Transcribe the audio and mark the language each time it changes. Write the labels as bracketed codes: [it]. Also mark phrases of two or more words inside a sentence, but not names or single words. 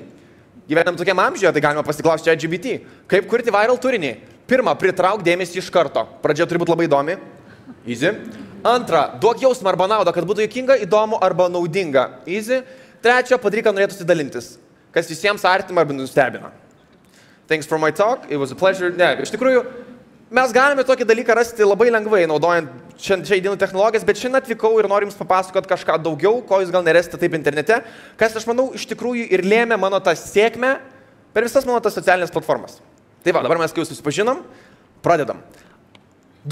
[lt] Gyvenam tokiam amžiuje, tai galima pasiklausti ChatGPT. Kaip kurti viral turinį? Pirma, pritrauk dėmesį iš karto. Pradžia turi būti labai įdomi. Easy. Antra, duok jausmą arba naudą, kad būtų juokinga, įdomu arba naudinga. Easy. Trečia, padaryk, kad norėtųsi dalintis. Kas visiems artima arba nustebina. [en] Thanks for my talk. It was a pleasure. [lt] Ne, iš tikrųjų, mes galime tokį dalyką rasti labai lengvai, naudojant šiai dienų technologijas, bet šiandien atvykau ir noriu jums papasakoti kažką daugiau, ko jūs gal nerasite taip internete, kas, aš manau, iš tikrųjų ir lėmė mano tą sėkmę per visas mano tas socialinės platformas. Tai va, dabar mes kai jau susipažinom, pradedam.